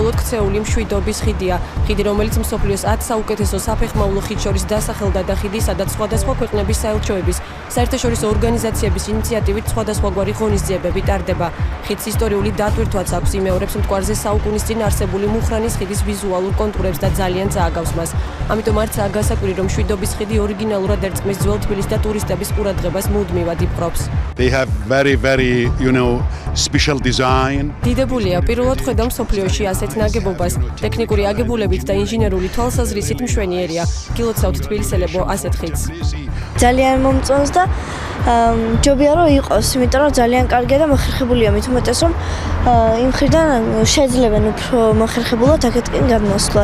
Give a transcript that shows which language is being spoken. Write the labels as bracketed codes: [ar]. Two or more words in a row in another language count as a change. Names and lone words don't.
[ka] საბოლოოდ ქცეული მშვიდობის ხიდია. ხიდი, რომელიც მსოფლიოს 10 საუკეთესო საფეხმავლო ხიდს შორის დასახელდა და ხიდი, სადაც სხვადასხვა ქვეყნების საელჩოების, საერთაშორისო ორგანიზაციების ინიციატივით სხვადასხვაგვარი ღონისძიებები ტარდება. ხიდს ისტორიული დატვირთვაც აქვს, იმეორებს მტკვარზე საუკუნის წინ არსებული მუხრანის ხიდის ვიზუალურ კონტურებს და ძალიან წააგავს მას. ამიტომ არცაა გასაკვირი, რომ მშვიდობის ხიდი ორიგინალურად ერწყმის ძველ თბილისს და ტურისტების ყურადღებას მუდმივად იპყრობს. [en] They have very special design. [ka] დიდებულია, პირველად ხედავ მსოფლიოში ასეთ ნაგებობას. ტექნიკური აგებულებით და ინჟინერული თვალსაზრისით მშვენიერია. გილოცავთ თბილისელებო ასეთ ხიდს. ძალიან მომწონს და ჯობია რომ იყოს, იმიტომ რომ ძალიან კარგია და მოხერხებულია, მით უმეტეს რომ იმ მხრიდან შეძლებენ უფრო მოხერხებულად აქეთკენ გადმოსვლას.